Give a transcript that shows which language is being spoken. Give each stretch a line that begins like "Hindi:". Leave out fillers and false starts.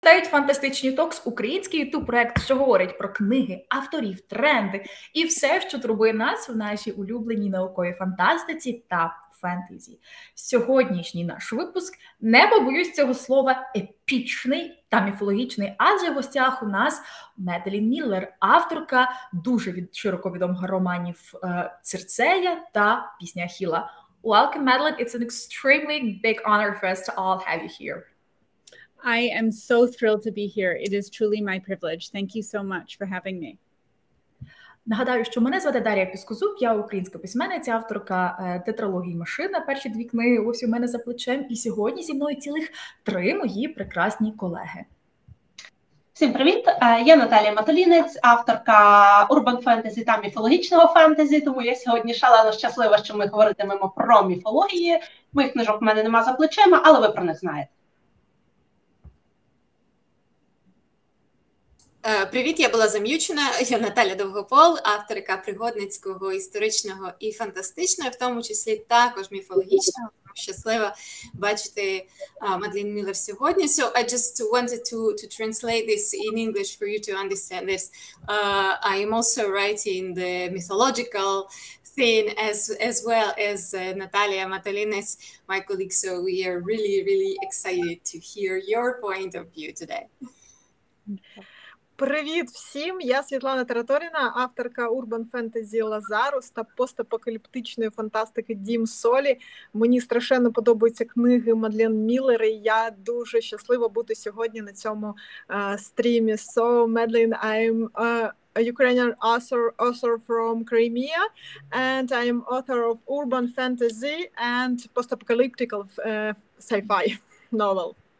Ukrainian: Вітають фантастичні токс, український ютуб-проект, що говорить про книги, авторів, тренди і все, що турбує нас в нашій улюбленій науковій фантастиці та фентезі. Сьогоднішній наш випуск, не побоюсь цього слова, епічний та міфологічний, адже в гостях у нас Меделін Міллер, авторка дуже широко відомих романів «Цирцея» та «Пісня Ахілла».
English: Welcome, Medlin. It's an extremely big honor for us to all have you here. I am so thrilled to be here. It is truly my privilege. Thank you so much for having me.
Ukrainian: Нагадаю, що мене звати Дар'я Піскозуб, я українська письменниця, авторка тетралогії «Машина». Перші 2 книги ось у мене за плечем. І сьогодні зі мною цілих 3 мої прекрасні колеги. Всім привіт! Я Наталія Матолінець, авторка урбан фентезі та міфологічного фентезі, тому я сьогодні шалено щаслива, що ми говоритимемо про міфології. Моїх книжок в мене нема за плечима, але ви про них знаєте. Привіт, я була зам'ючена, я Наталя Довгопол, авторка пригодницького, історичного і фантастичного, в тому числі також міфологічного. Щаслива бачити Медлін Міллер сьогодні.
English: So I just wanted to translate this in English for you to understand this. I am also writing the mythological thing as well as Natalia Matolinets, my colleague. So we are really excited to hear your point of view today.
Ukrainian: Привіт всім! Я Світлана Тараторіна, авторка урбан-фентезі «Лазарус» та постапокаліптичної фантастики «Дім Солі». Мені страшенно подобаються книги Медлін Міллер, і я дуже щаслива бути сьогодні на цьому стрімі.
English: So,
Ukrainian: Медлін,
English: I'm a Ukrainian author from Crimea, and I am author of urban fantasy and post-apocalyptic sci-fi novel.